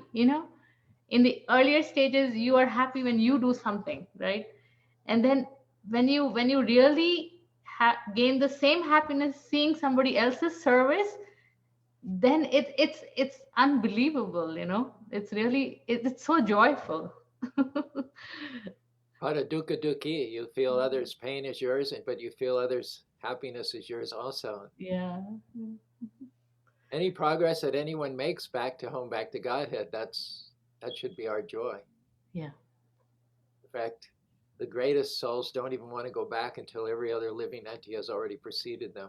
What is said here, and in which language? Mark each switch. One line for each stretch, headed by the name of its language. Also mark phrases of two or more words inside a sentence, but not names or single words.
English: In the earlier stages, you are happy when you do something, right? And then when you really gain the same happiness seeing somebody else's service, then it's unbelievable. It's so joyful.
Sanskrit: Pada dukkha dukhi,
English: you feel others' pain is yours, but you feel others' happiness is yours also. Yeah. Any progress that anyone makes back to home, back to Godhead, that should be our joy. Yeah. In fact, the greatest souls don't even want to go back until every other living entity has already preceded them.